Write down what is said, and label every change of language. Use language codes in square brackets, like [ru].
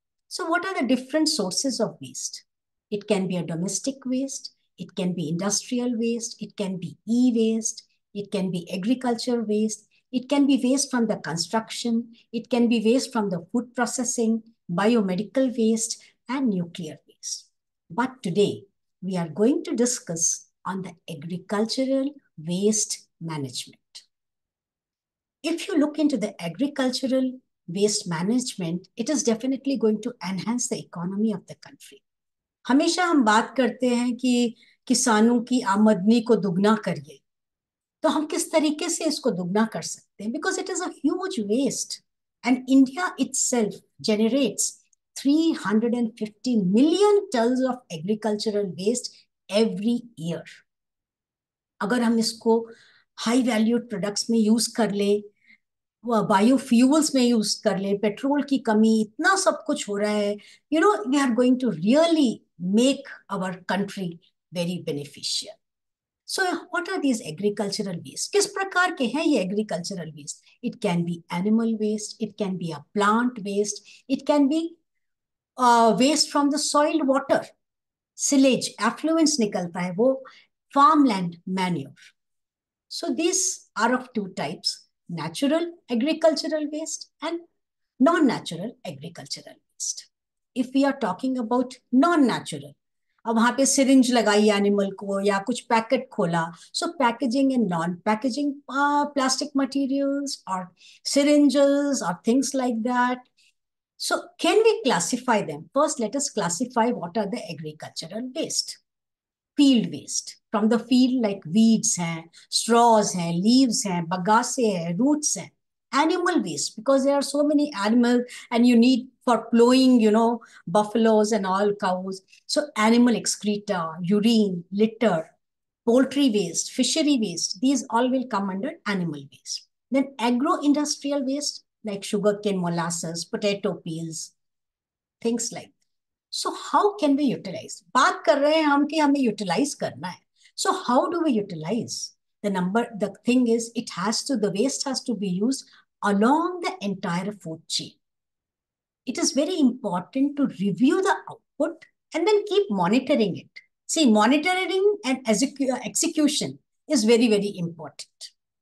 [en] So what are the different sources of waste? It can be a domestic waste, it can be industrial waste, it can be e-waste, it can be agriculture waste, it can be waste from the construction, it can be waste from the food processing, biomedical waste, and nuclear waste. But today, we are going to discuss on the agricultural waste management. If you look into the agricultural waste management, it is definitely going to enhance the economy of the country. [hi] हमेशा हम बात करते हैं कि किसानों की आमदनी को दुगना करिए, तो हम किस तरीके से इसको दुगना कर सकते हैं? [en] Because it is a huge waste, and India itself generates 350 million tons of agricultural waste every year. [hi] अगर हम इसको हाई वैल्यूड प्रोडक्ट्स में यूज कर ले, बायोफ्यूल्स में यूज कर ले, पेट्रोल की कमी, इतना सब कुछ हो रहा है, [en] we are going to really make our country very beneficial. So what are these agricultural waste? [hi] किस प्रकार के हैं ये [en] agricultural waste? It can be animal waste, it can be a plant waste, it can be waste from the soil water, silage, effluence [hi] निकलता है, वो [en] farmland manure. So these are of two types: natural agricultural waste and non-natural agricultural waste. If we are talking about non-natural, [hi] अब वहां पे syringe लगाई animal को या कुछ पैकेट खोला, [en] So packaging and non packaging plastic materials और syringes or things like that. So can we classify them? First, let us classify what are the agricultural waste. Field waste, from the field, like weeds हैं, straws हैं, leaves हैं, bagasse हैं, roots हैं. Animal waste, because there are so many animals and you need for plowing, buffaloes and all, cows. So animal excreta, urine, litter, poultry waste, fishery waste, these all will come under animal waste. Then agro-industrial waste, like sugarcane, molasses, potato peels, things like that. So how can we utilize? [hi] बात कर रहे हैं हम कि हमें utilize करना है. [en] So how do we utilize? The thing is, the waste has to be used along the entire food chain. It is very important to review the output and then keep monitoring it. See, monitoring and execution is very, very important.